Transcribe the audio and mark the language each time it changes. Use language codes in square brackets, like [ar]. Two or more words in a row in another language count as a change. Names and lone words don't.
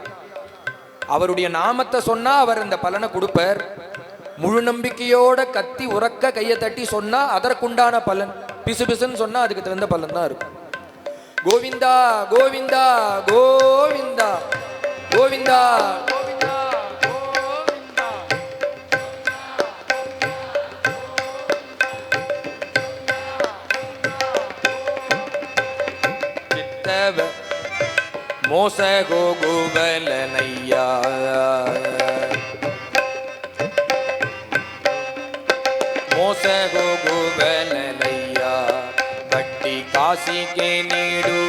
[ta] அவருடைய நாமத்தை சொன்னா அவர் அந்த பலனை கொடுப்பார். முழு நம்பிக்கையோட கத்தி உறக்க கையை தட்டி சொன்னா அதற்குண்டான பலன், பிசு பிசுன்னு சொன்னா அதுக்கு தகுந்த பலன் தான் இருக்கும். கோவிந்தா கோவிந்தா கோவிந்தா கோவிந்தா கோவிந்தா கோவிந்தா. [kn] ಚಿತ್ತವ ಮೋಸ ಹೋಗುವಲನಯ್ಯ ಮೋಸ ಹೋಗುವಲನಯ್ಯ ಬಡ್ಡಿ ಕಾಸಿಗೆ ನೀಡುವ